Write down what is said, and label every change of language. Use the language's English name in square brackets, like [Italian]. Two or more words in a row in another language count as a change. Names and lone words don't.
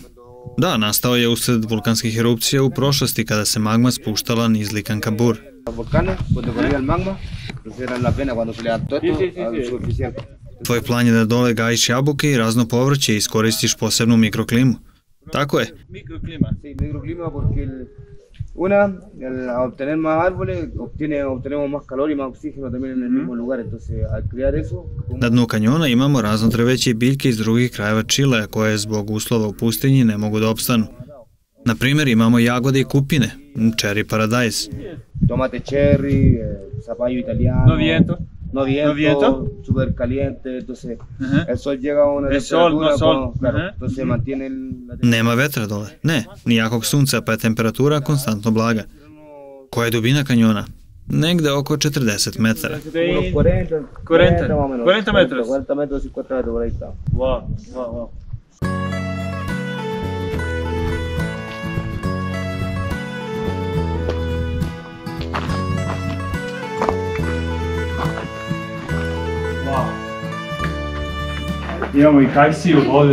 [Serbian] Da, nastao je usred vulkanskih erupcija u prošlosti kada se magma spuštala niz Licancabur. Tvoj plan je da dole gajiš jabuke i razno povrće i iskoristiš posebnu mikroklimu. Tako je. [Spanish] Una, al obtener más árboles, obtenemos más calor y más oxígeno también en el mismo lugar, entonces al crear eso... [Serbian] Na dnu kanjona imamo razno drveće i biljke iz drugih krajeva Čilea koje zbog uslova u pustinji ne mogu da opstanu. Na primjer imamo jagode i kupine, [English] cherry paradise. [Spanish] Tomate cherry, zapallo italiano... No viento, súper caliente, entonces el sol llega a una temperatura, claro, entonces se mantiene... [Serbian] Nema vetra dole, ne, nijakog sunca, pa je temperatura konstantno blaga. Koja je dubina kanjona? Negde oko 40 metara. [Spanish] 40 metros. 40 metros y 4 metros por ahí está. [Serbian] Wow, wow, wow. Imamo i kajsiju ovdje.